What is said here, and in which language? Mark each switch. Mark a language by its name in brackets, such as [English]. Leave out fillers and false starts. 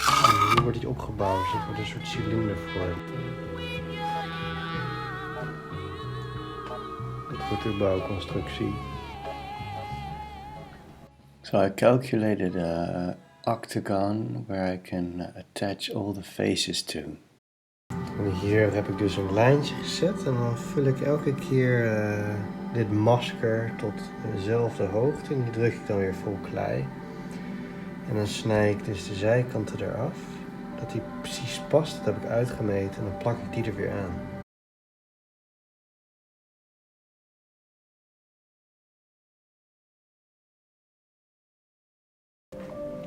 [Dutch] En hier wordt hij opgebouwd, dus het wordt een soort cilindervorm. Dit wordt de bouwconstructie. [English] So I calculated an octagon where I can attach all the faces to. And [Dutch] Hier heb ik dus een lijntje gezet en dan vul ik elke keer dit masker tot dezelfde hoogte en die druk ik dan weer vol klei. En dan snij ik dus de zijkanten eraf, dat die precies past, dat heb ik uitgemeten en dan plak ik die er weer aan.